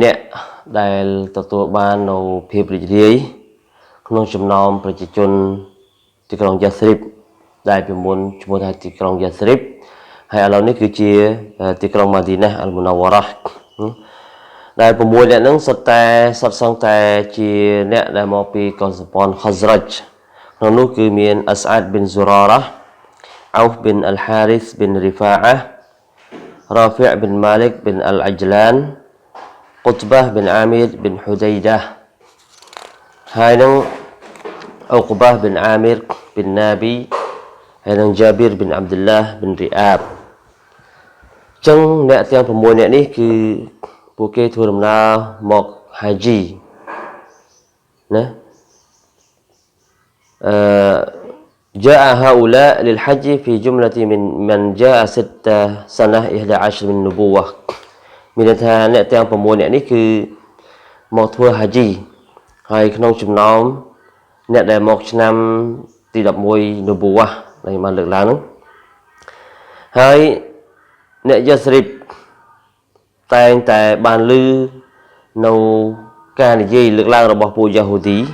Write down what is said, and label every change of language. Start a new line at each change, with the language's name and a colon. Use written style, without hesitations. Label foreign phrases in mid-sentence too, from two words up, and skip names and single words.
Khmer: អ្នកដែលទទួលបាននៅភាពរីករាយក្នុងចំណោមប្រជាជនទីក្រុងយ៉ាស្រីបដែលពីមុនឈ្មោះថាទីក្រុងយ៉ាស្រីបហើយ ឥឡូវនេះគឺជាទីក្រុងម៉ាឌីណាអលមុនវ៉ារ៉ាដែល6អ្នកហ្នឹងសុទ្ធសឹងតែជា អ្នកដែលមកពីកុលសម្ព័ន្ធ Khazraj ក្នុងនោះគឺមាន As'ad bin Zurarah, Auf bin al-Harith bin Rifa'ah, Rafi' bin Malik bin al-Ajlan, Qutbah bin Amir bin Hudaydah ហើយនឹង Uqbah bin Amir bin Nabi ហើយនឹង Jabir bin Abdullah bin Ri'ab ចឹងអ្នកទាំង6អ្នកនេះគឺពួកគេធ្វើដំណើរមកហាជីណា
Arabic: جاء هؤلاء للحج في جملة من جاء 6 سنة 11 من النبوة
Khmer: មានន័យ ថាអ្នកទាំង6អ្នកនេះគឺមកធ្វើហាជីហើយក្នុងចំណោមអ្នកដែលមកឆ្នាំទី11នប៊ូវ៉ាដែលបានលើកឡើងហ្នឹងហើយអ្នកយ៉ាស្រីបតែងតែបានឮនៅការនិយាយលើកឡើងរបស់ពួកយ៉ាហូឌី